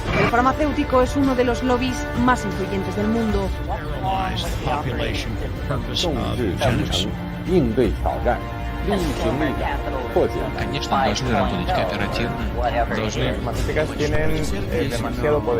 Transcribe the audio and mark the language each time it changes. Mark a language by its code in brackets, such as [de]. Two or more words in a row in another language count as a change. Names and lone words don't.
[es] farmacéutico es uno de los lobbies más influyentes del mundo. [zh] 应对挑战，利益群力破解。 [ru] Конечно, должны работать кооперативно, должны... [es] Las farmacéuticas tienen demasiado poder.